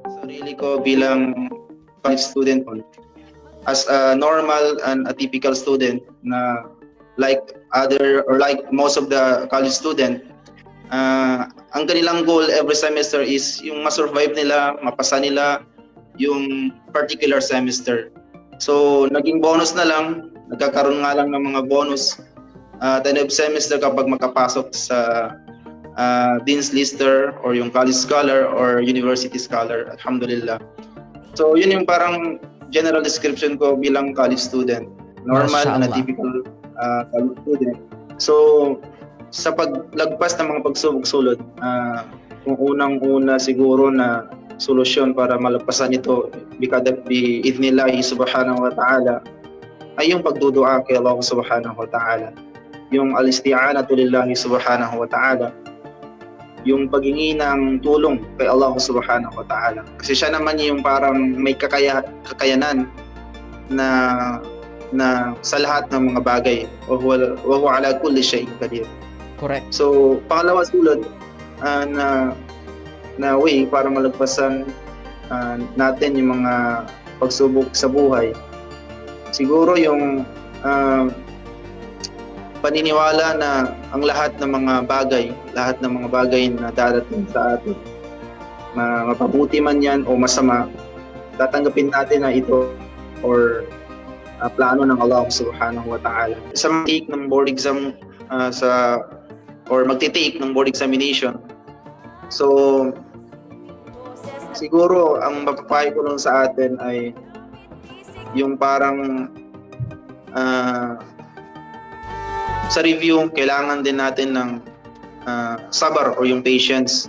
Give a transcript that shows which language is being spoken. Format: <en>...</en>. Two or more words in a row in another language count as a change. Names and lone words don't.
<tl>sarili ko bilang</tl> <en>college student as a normal and a typical student na like most of the college student,</en> <tl>ang kanilang goal</tl> <en>every semester</en> <tl>is yung ma-survive nila, mapasa nila yung particular semester. So naging bonus na lang, nagkakaroon nga lang ng mga bonus</tl> <en>at end of semester</en> <tl>kapag makapasok sa Dean's Lister or yung</tl> <en>college scholar or university scholar.</en> <ar>الحمد لله.</ar> <tl>So yun yung parang</tl> <en>general description</en> <tl>ko bilang</tl> <en>college student. Normal and a typical college student.</en> <tl>So sa paglagpas ng mga pagsubok-sulod, kung unang-una siguro na solusyon para malagpasan ito</tl> <ar>بإذن الله سبحانه وتعالى</ar> <tl>ay yung pagdudua kay Allah</tl> <ar>سبحانه وتعالى. Yung الاستعانة لله سبحانه وتعالى.</ar> <tl>Yung paghingi ng tulong kay Allah</tl> <ar>سبحانه وتعالى.</ar> <tl>Kasi siya naman yung parang may kakayanan na sa lahat ng mga bagay.</tl> <ar>وهو على كل شيء قدير.</ar> <en>Correct.</en> <tl>So, pangalawa sulod na way para malagpasan natin yung mga pagsubok sa buhay. Siguro yung paniniwala na ang lahat ng mga bagay na darating sa atin, mapabuti man yan o masama, tatanggapin natin na ito or plano ng Allah</tl> <ar>سبحانه وتعالى.</ar> <tl>Sa mag-take ng</tl> <en>board exam</en> <tl>magti-take ng</tl> <en>board examination,</en> <tl>so siguro ang mapapayo ko lang sa atin ay yung parang sa review, kailangan din natin ng sabar or yung patience.</tl>